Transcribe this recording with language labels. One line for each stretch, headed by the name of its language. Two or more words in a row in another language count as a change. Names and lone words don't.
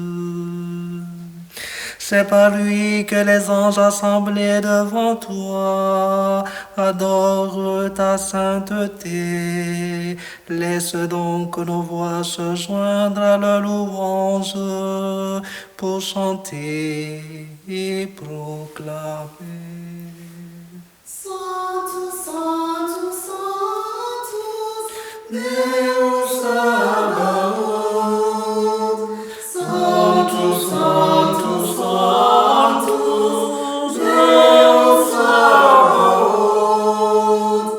French: C'est par lui que les anges assemblés devant toi adorent ta sainteté. Laisse donc nos voix se joindre à la louange pour chanter et proclamer.
Latin: Sanctus, Sanctus, Sanctus, Deus Sabaoth. Sanctus, Sanctus, Sanctus, Deus Sabaoth.